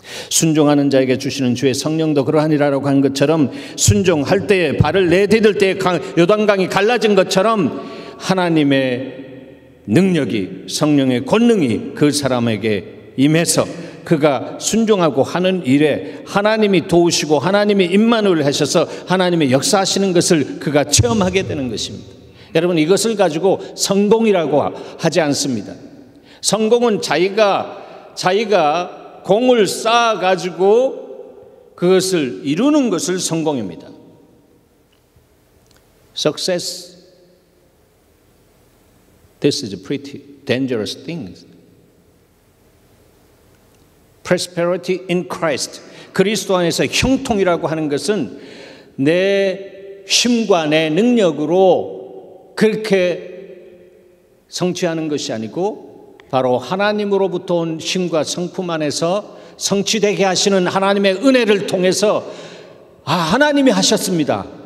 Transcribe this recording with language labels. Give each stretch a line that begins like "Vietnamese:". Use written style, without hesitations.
Korean: 순종하는 자에게 주시는 주의 성령도 그러하니라라고 한 것처럼 순종할 때에 발을 내디딜 때에 요단강이 갈라진 것처럼 하나님의 능력이, 성령의 권능이 그 사람에게 임해서 그가 순종하고 하는 일에 하나님이 도우시고 하나님이 임만을 하셔서 하나님의 역사하시는 것을 그가 체험하게 되는 것입니다. 여러분, 이것을 가지고 성공이라고 하지 않습니다. 성공은 자기가 공을 쌓아 가지고 그것을 이루는 것을 성공입니다.
English: Success, this is a pretty dangerous thing. Prosperity in Christ,
Korean: 그리스도 안에서 형통이라고 하는 것은 내 힘과 내 능력으로 그렇게 성취하는 것이 아니고 바로 하나님으로부터 온 힘과 성품 안에서 성취되게 하시는 하나님의 은혜를 통해서 하나님이 하셨습니다.